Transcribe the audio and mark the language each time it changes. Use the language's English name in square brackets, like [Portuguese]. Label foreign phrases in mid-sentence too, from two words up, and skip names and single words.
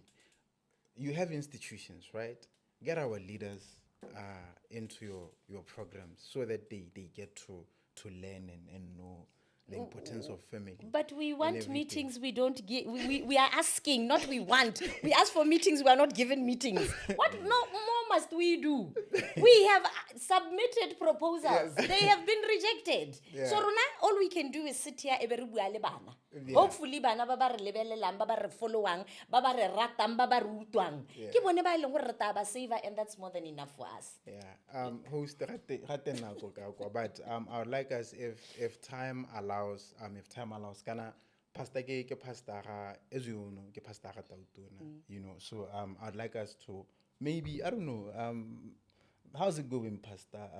[English] You have institutions, right? Get our leaders into your programs so that they get to learn and know the importance of family. But we want everything. meetings we don't get. We are asking, not we want. We ask for meetings, we are not given meetings. What more must we do? We have submitted proposals. They have been rejected. So Rona, all we can do is sit here [Tswana] ebe re bua le bana. Hopefully bana ba ba re lebelelang, ba ba re followang, ba ba re ratang, ba ba re utlwang. Ke bone ba e leng gore re tla ba saver, [English] and that's more than enough for us. Host, but I would like us, if time allows, [Tswana] kana pastor ke pastor [English] as you know, [Tswana] ke pastor tautona, [English] you know. So I'd like us to maybe, I don't know, how's it going, Pastor?